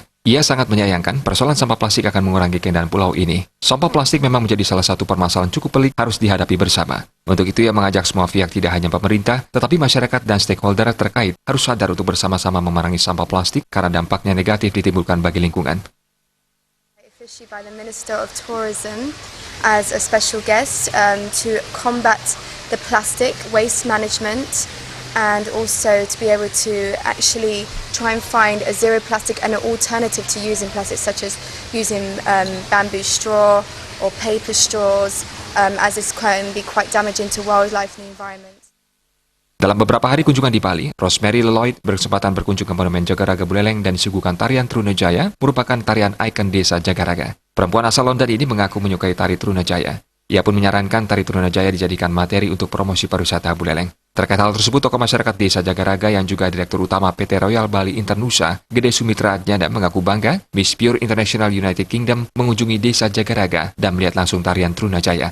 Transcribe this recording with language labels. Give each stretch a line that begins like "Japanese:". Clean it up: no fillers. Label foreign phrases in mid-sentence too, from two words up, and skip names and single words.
Indonesian: Ia sangat menyayangkan persoalan sampah plastik akan mengurangi keindahan pulau ini. Sampah plastik memang menjadi salah satu permasalahan cukup pelik harus dihadapi bersama. Untuk itu ia mengajak semua pihak tidak hanya pemerintah, tetapi masyarakat dan stakeholder terkait harus sadar untuk bersama-sama memerangi sampah plastik karena dampaknya negatif ditimbulkan bagi lingkungan.
English: Issued by the Minister of Tourism as a special guest to combat the plastic waste management and also to be able to actually try and find a zero plastic and an alternative to using plastic, such as using bamboo straw or paper straws, as this can be quite damaging to wildlife and the environment.
Indonesian: Dalam beberapa hari kunjungan di Bali, Rosemary Lloyd berkesempatan berkunjung ke Monumen Jagaraga Buleleng dan disuguhkan tarian Trunajaya, merupakan tarian ikon desa Jagaraga. Perempuan asal London ini mengaku menyukai tari Trunajaya. Ia pun menyarankan tari Trunajaya dijadikan materi untuk promosi pariwisata Buleleng. Terkait hal tersebut, tokoh masyarakat desa Jagaraga yang juga Direktur Utama PT Royal Bali Internusa, Gede Sumitra Adjana mengaku bangga Miss Pure International United Kingdom mengunjungi desa Jagaraga dan melihat langsung tarian Trunajaya.